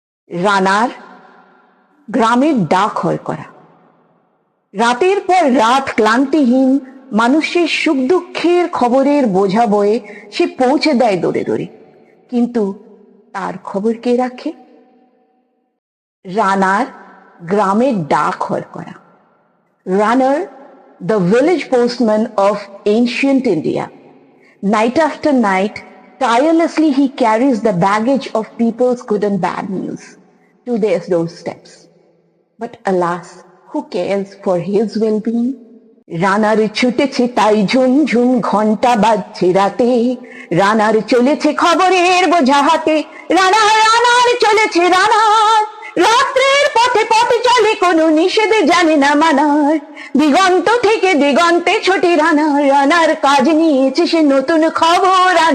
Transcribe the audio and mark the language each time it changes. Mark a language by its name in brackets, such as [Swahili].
[Bangla] রানার গ্রামের ডাক হয় করা, রাতের পর রাত ক্লান্তিহীন মানুষের সুখ দুঃখের খবরের বোঝা বয়ে সে পৌঁছে দেয় দৌড়ে দৌড়ে, কিন্তু তার খবর কে রাখে? রানার গ্রামের ডাক হয় করা। [English] Runner, the village postman of ancient India. Night after night, tirelessly he carries the baggage of people's good and bad news to their doorsteps. But alas, who cares for his well-being? [Bangla] রানার ছুটেছে তাই ঝুম ঝুম ঘন্টা বাজছে রাতে, রানার চলেছে খবরের বোঝা হাতে, রানার চলেছে রানার, রাত্রের পথে পথে চলে কোনো নিষেধে জানে না মানার, দিগন্ত থেকে দিগন্তে ছোটে রানার কাজ নিয়েছে সে নতুন খবর,